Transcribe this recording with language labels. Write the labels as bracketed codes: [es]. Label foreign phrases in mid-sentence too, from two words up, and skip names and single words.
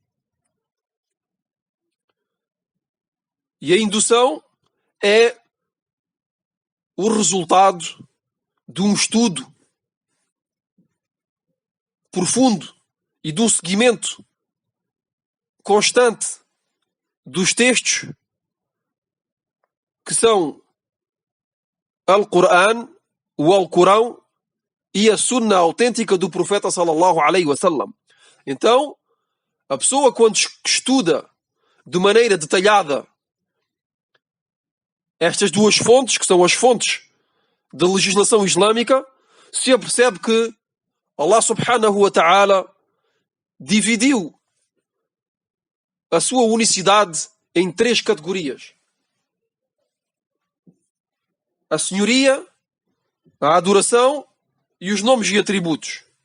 [pt] E a indução é o resultado de um estudo profundo e de um seguimento constante dos textos que são Al-Qur'an, o Alcorão e a Sunna autêntica do profeta [ar] صلى الله عليه وسلم. [pt] Então, a pessoa quando estuda de maneira detalhada estas duas fontes, que são as fontes da legislação islâmica, se apercebe que Allah [ar] سبحانه وتعالى [pt] dividiu a sua unicidade em três categorias: a senhoria, a adoração e os nomes e atributos.